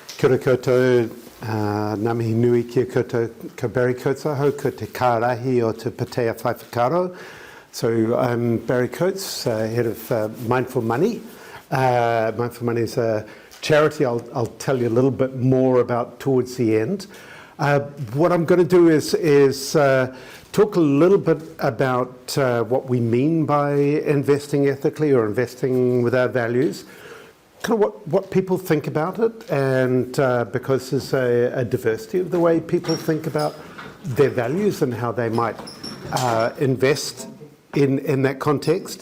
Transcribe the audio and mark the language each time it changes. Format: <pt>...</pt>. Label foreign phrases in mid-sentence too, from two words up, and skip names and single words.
<mi>Kia ora koutou, ngā mihi nui kia koutou, ko Barry Coates aho, ko te kārahi o te Patea Whaiwhakaro.</mi> <en>So I'm Barry Coates, head of Mindful Money. Mindful Money is a charity I'll tell you a little bit more about towards the end. What I'm going to do is talk a little bit about what we mean by investing ethically or investing with our values, kind of what people think about it, and because there's a diversity of the way people think about their values and how they might invest in that context.</en>